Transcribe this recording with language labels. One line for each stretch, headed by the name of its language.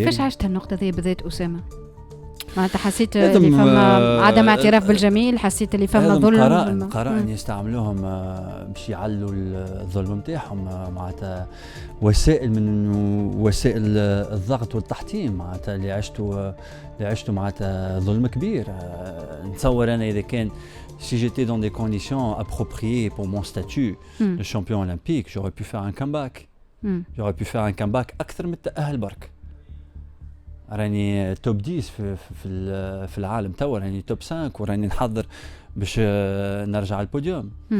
Arabic: كيفاش عشت النقطة ذي بالذات أسامة؟ معناتها حسيت اللي فما عدم اعتراف بالجميل، حسيت اللي فما ظلم؟ قرائن يستعملوهم باش يعلوا الظلم نتاعهم، معناتها وسائل من وسائل الضغط والتحطيم معناتها اللي عشتوا معناتها ظلم كبير. نتصور أنا إذا كان
French: si j'étais dans des conditions appropriées pour mon statut de champion olympique, j'aurais pu faire un comeback. J'aurais pu faire un comeback
Arabic: أكثر من التأهل برك. راني توب 10 في العالم توا، راني توب 5 وراني نحضر باش نرجع على البوديوم.